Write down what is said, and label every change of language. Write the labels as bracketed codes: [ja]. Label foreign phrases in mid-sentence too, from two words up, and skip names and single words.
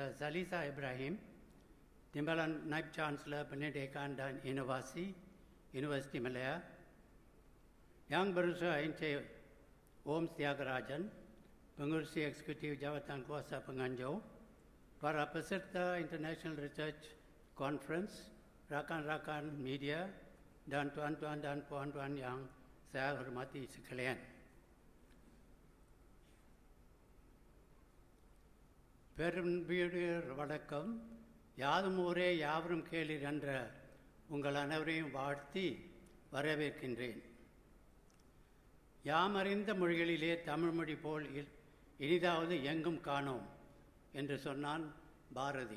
[ms] Zaliza Ibrahim, Timbalan Naib Canselor Pendidikan dan Inovasi, Universiti Malaya, yang berusaha Encik Om Thiagarajan, Pengurusi Eksekutif Jawatan Kuasa Penganjur, para peserta International Research Conference, rakan-rakan media, dan tuan-tuan dan puan-puan yang saya hormati sekalian. [ta] பெரும்பீடு வணக்கம். யாதும் ஊரே யாவரும் கேளீர் என்ற உங்கள் அனைவரையும் வாழ்த்தி வரவேற்கின்றேன். யாமறிந்த மொழிகளிலே தமிழ் மொழி போல் இனிதாவது எங்கும் காணோம் என்று சொன்னான் பாரதி.